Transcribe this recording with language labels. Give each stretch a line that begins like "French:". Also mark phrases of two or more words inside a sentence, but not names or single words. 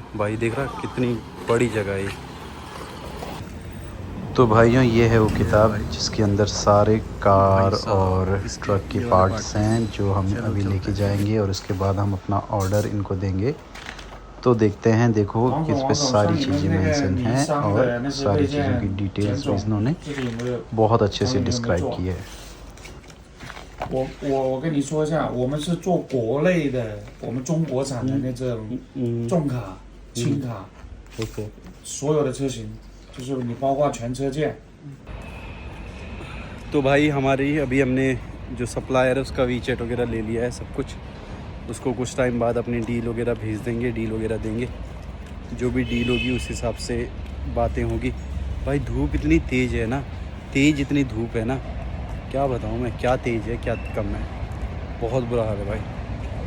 Hindi: भाई देख रहा कितनी बड़ी जगह है ये। तो भाइयों ये है वो किताब जिसके अंदर सारे कार और ट्रक के पार्ट्स हैं जो हम अभी लेके जाएंगे, और उसके बाद हम अपना ऑर्डर इनको देंगे। तो देखते हैं, देखो कि इस पर सारी चीज़ें मेंशन हैं और सारी चीज़ों की डिटेल्स इन्होंने बहुत अच्छे से डिस्क्राइब की है।
Chinese: 我跟你说一下，我们是做国内的，我们中国产的那种重卡、轻卡，
Hindi: ओके
Chinese: 所有的车型，就是你包括全车件。
Hindi: तो भाई हमारी अभी हमने जो सप्लायर है उसका वीचेट वगैरह ले लिया है सब कुछ। उसको कुछ टाइम बाद अपनी डील वगैरह भेज देंगे, डील वगैरह देंगे। जो भी डील होगी उस हिसाब से बातें होगी। भाई धूप इतनी तेज़ है ना, तेज़ इतनी धूप है ना, क्या बताऊँ मैं, क्या तेज़ है क्या कम है, बहुत बुरा हाल है भाई।